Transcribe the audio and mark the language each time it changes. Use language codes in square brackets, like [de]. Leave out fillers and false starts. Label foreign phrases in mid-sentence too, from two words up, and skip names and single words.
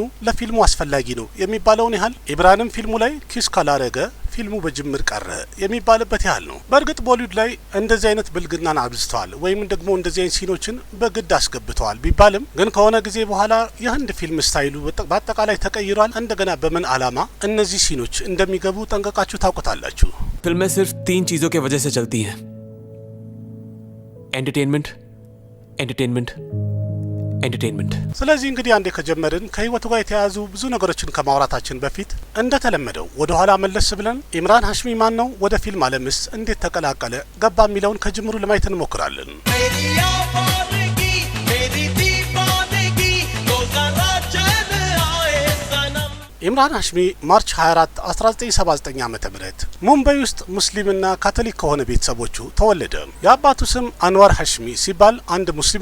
[am] ለፊልሙ አስፈላጊ ነው የሚባለውን ያህል ኢብራንም ፊልሙ ላይ ኪስ ካላረገ ፊልሙ በጅምር ቀረ የሚባልበት ያህል ነው። በእርግጥ ቦሊውድ ላይ እንደዚህ አይነት ብልግናን አብዝተዋል ወይም ደግሞ እንደዚህ አይነት ሲኖችን በግድ አስገብተዋል ቢባልም ግን ከሆነ ጊዜ በኋላ የህንድ ፊልም ስታይሉ በአጠቃላይ ተቀይሯል። እንደገና በምን አላማ እነዚህ ሲኖች እንደሚገቡ ጠንቀቃችሁ ታውቁታላችሁ። [hi] फिल्में सिर्फ 3 चीजों की वजह से चलती हैं: एंटरटेनमेंट, एंटरटेनमेंट, एंटरटेनमेंट። [am] ስለዚህ እንግዲህ አንዴ ከጀመርን ከህይወቱ ጋር የተያያዙ ብዙ ነገሮችን ከማውራታችን በፊት እንደተለመደው ወደ ኋላ መለስ ብለን ኢምራን ሃሽሚ ማን ነው፣ ወደ ፊልም ዓለምስ እንዴት ተቀላቀለ ገባ የሚለውን ከጅምሩ ለማየት እንሞክራለን። ኢምራን ሃሽሚ ማርች 24 1979 ዓመተ ምህረት ሙምባይ ውስጥ ሙስሊምና ካቶሊክ ከሆነ ቤተሰቦቹ ተወለደ። የአባቱ ስም አንዋር ሃሽሚ ሲባል አንድ ሙስሊም